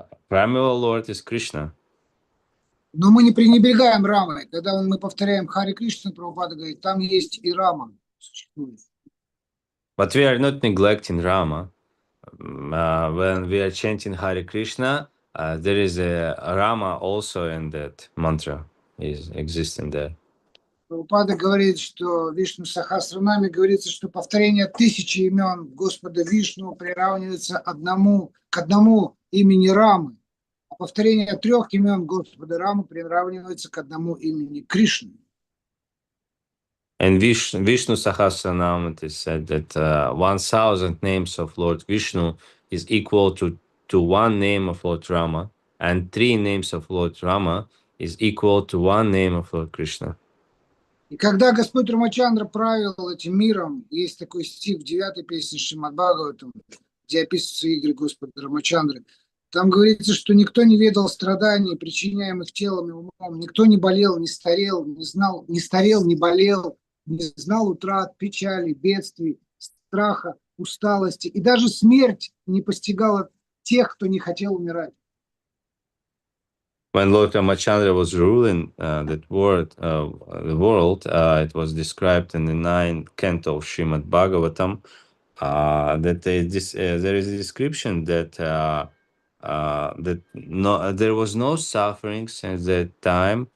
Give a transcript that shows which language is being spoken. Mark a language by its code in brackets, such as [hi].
[en] Primeval Lord is Krishna. [ru] Но мы не пренебрегаем Рамой. Когда мы повторяем Харе Кришна, Прабхупада говорит, там есть и Рама существует. [en] But we are not neglecting Rama. When we are chanting Hare Krishna, there is a Rama also in that mantra, is existing there. [ru] Прабхупада говорит, что в Вишну Сахасранаме говорится, что повторение 1000 имен Господа Вишну приравнивается к одному имени Рамы, а повторение 3 имен Господа Рамы приравнивается к одному имени Кришны. [en] And Vishnu Sahasranam, it is said that 1,000 names of Lord Vishnu is equal to 1 name of Lord Rama, and 3 names of Lord Rama is equal to 1 name of Lord Krishna. [ru] И когда Господь Рамачандра правил этим миром, есть такой стих в 9-й песне Шримад Бхагаватам, где описываются игры Господа Рамачандры. Там говорится, что никто не ведал страданий, причиняемых телом и умом, никто не болел, не старел, не болел, не знал утрат, печали, бедствий, страха, усталости. И даже смерть не постигала тех, кто не хотел умирать. [en] When Lord Ramachandra was ruling the world, it was described in the 9th canto of Shrimad Bhagavatam that there is a description that there was no suffering since that time.